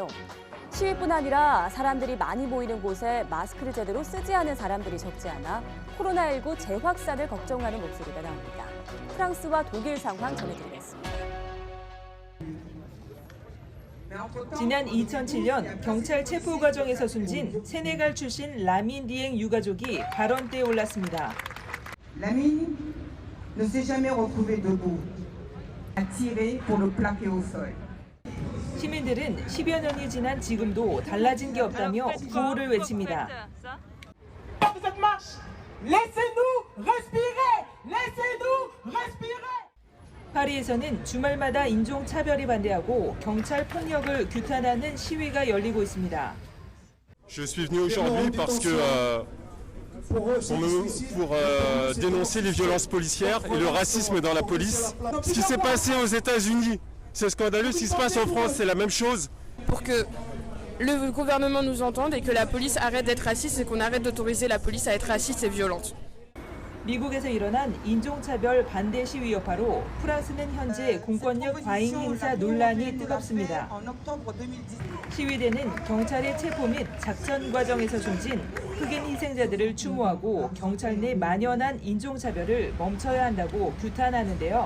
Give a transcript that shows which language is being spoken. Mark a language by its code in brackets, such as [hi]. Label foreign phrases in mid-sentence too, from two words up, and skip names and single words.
[ko] 시위뿐 아니라 사람들이 많이 모이는 곳에 마스크를 제대로 쓰지 않은 사람들이 적지 않아 코로나19 재확산을 걱정하는 목소리가 나옵니다. 프랑스와 독일 상황 전해드리겠습니다. 지난 2007년 경찰 체포 과정에서 숨진 세네갈 출신 라민 디엥 유가족이 발언대에 올랐습니다. [fr] Lamine ne s'est jamais retrouvé debout, a tiré pour le plaquer au sol. [ko] 시민들은 10여 년이 지난 지금도 달라진 게 없다며 구호를 외칩니다. 파리에서는 주말마다 인종차별이 반대하고 경찰 폭력을 규탄하는 시위가 열리고 있습니다. [fr] Je suis venu aujourd'hui parce que pour dénoncer les violences policières et le racisme dans la police. Ce qui s'est passé aux États-Unis, c'est scandaleux. Ce qui se passe en France, c'est la même chose. Pour que le gouvernement nous entende et que la police arrête d'être raciste et qu'on arrête d'autoriser la police à être raciste et violente. [ko] 미국에서 일어난 인종차별 반대 시위 여파로 프랑스는 현재 공권력 과잉 행사 논란이 뜨겁습니다. 시위대는 경찰의 체포 및 작전 과정에서 숨진 흑인 희생자들을 추모하고 경찰 내 만연한 인종차별을 멈춰야 한다고 규탄하는데요.